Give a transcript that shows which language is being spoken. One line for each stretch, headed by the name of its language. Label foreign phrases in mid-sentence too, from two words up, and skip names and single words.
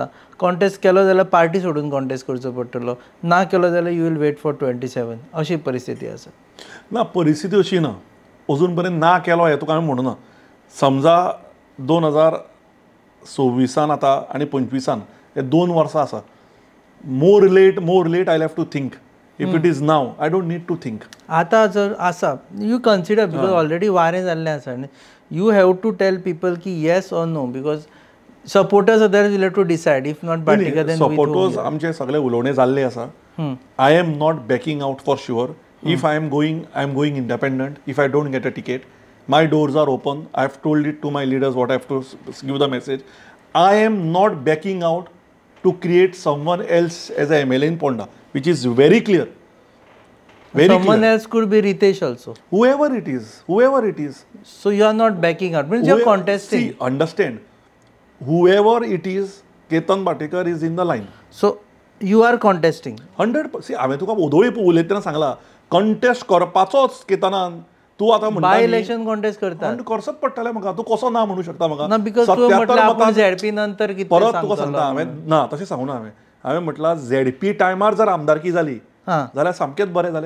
Konkani: कॉन्टेस्ट केलो जाल्यार पार्टी सोडून कॉन्टेस्ट करचो पडटलो. ना केलो जाल्यार
English: you will wait for 27
Konkani: अशी परिस्थिती आसा. ना परिस्थिती अशी ना. अजून पर्यंत ना केलो हें तुका हांवें म्हणूना. समजा 2026 आतां आनी 25 हे 2 वर्सां आसा.
English: More late I have to think. If it is now I don't need to think.
Konkani: आतां जर आसा
English: you consider because already
Konkani: वारें जाल्लें आसा आनी
English: you have to tell people की yes or no because supporters other will have to decide. If not Batika then
Konkani: सपोर्टर्स आमचे सगळे उलोवणे जाल्ले आसा.
English: I am not backing out for sure. If I am going independent. If I don't get a ticket my doors are open. I have told it to my leaders what I have to give the message. I am not backing out to create someone else as a MLA in Ponda which is very clear. Someone else could be Ritesh also. Whoever it is. So you are not backing out. Means you are contesting. See, understand. Whoever it is, Ketan Bhatikar is in the line. So you are contesting. 100%. See,
Konkani: हांवें तुका उदोळी उलयतना सांगला कॉन्टेस्ट करपाचोच केतनान. तूं आतां म्हणटा
English: bye election contest
Konkani: करता. करचोच पडटलें म्हाका. तूं कसो ना म्हणू शकता म्हाका. ना बिकॉज तूं म्हटलें आपण ZP नंतर कितें परत तुका सांगता हांवें ना तशें सांगूना. हांवें म्हटलां ZP टायमार जर आमदारकी जाली जाल्यार सामकेंच बरें जालें.